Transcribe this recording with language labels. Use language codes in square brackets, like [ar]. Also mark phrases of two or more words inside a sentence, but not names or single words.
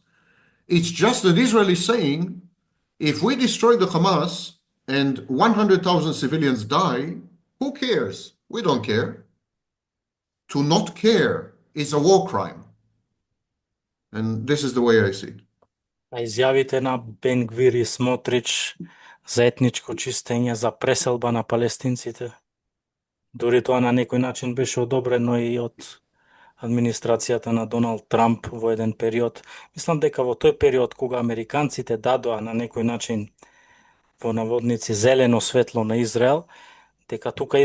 [en] It's just that Israel is saying, if we destroy the Hamas and 100,000 civilians die, who cares? We don't care. To not care is a war crime. And this is the way I see it. [mk] А изјавите на Бен Гвир и Смотрич за етничко чистење, за преселба на палестинците, дури тоа на некој начин беше одобрено и од администрацијата на Доналд Трамп во еден период. Мислам дека во тој период кога американците дадоа на некој начин во наводници зелено светло на Израел, дека тука